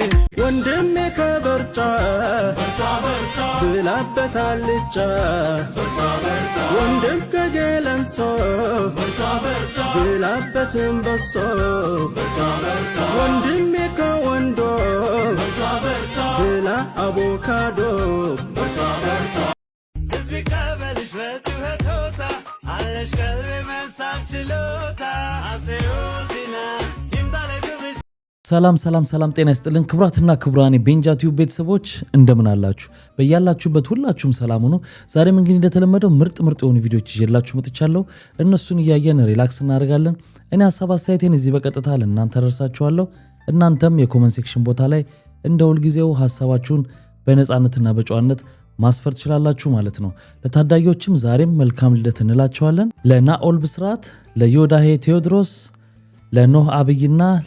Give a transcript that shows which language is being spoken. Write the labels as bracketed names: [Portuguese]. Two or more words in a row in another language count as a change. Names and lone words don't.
[Amharic] Wandeme kabarcha, bilabeta licha. Wandem kagelamso, bilabetim baso. Wandeme kawando, bila avocado. ሰላም ጤና ይስጥልን ክብራትና ክብራን ቤንጃ ቲዩብ ቤተሰቦች እንደምን አላችሁ? በያላችሁበት ሁላችሁም ሰላም ሁኑ። ዛሬም እንግዲህ እንደተለመደው ምርጥ የሆኑ ቪዲዮዎች ይዤላችሁ መጥቻለሁ። እነሱን እያየን ሪላክስ እናደርጋለን። እኔ ሐሳብ አስተያየቴን እዚህ በቀጥታ ለእናንተ አደርሳችኋለሁ። እናንተም የኮሜንት ሴክሽን ቦታ ላይ እንደ ሁልጊዜው ሐሳባችሁን በነፃነትና በጨዋነት ማስፈር ትችላላችሁ ማለት ነው። ለታዳጊዎችም ዛሬም መልካም ልደት እንላችኋለን። ለናኦል ብስራት፣ ለዮዳሄ ቴዎድሮስ፣ ለኖህ አብይና